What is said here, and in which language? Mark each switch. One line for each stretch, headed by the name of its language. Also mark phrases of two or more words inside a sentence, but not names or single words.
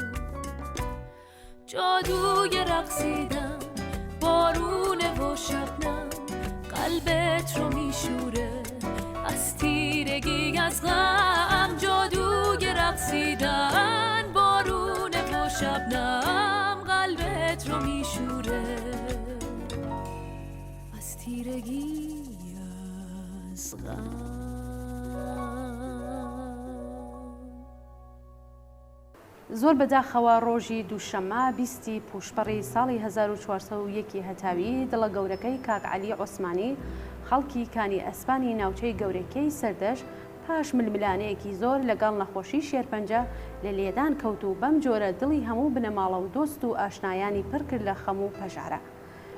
Persian: جادوی رقصیدن بارونه و شبنم قلبت رو میشوره، از تیرگی از غم. جادوی رقصیدن بارونه و شبنم قلبت رو میشوره، از تیرگی از غم.
Central Kurdish: زۆر بەداخەوە ڕۆژی دووشەممە 20 پوشپەڕی ساڵی 1401 هەتاوی دڵە گەورەکەی کاک عەلی عوسمانی خەڵکی کانی ئەسپانی ناوچەی گەورەکەی سەردەشت پاش ململانەیەکی زۆر لەگەڵ نەخۆشی شێرپەنجە لە لێدان کەوت و بەم جۆرە دڵی هەموو بنەماڵە و دۆست و ئاشنایانی پڕ کرد لە خەم و پەژارە.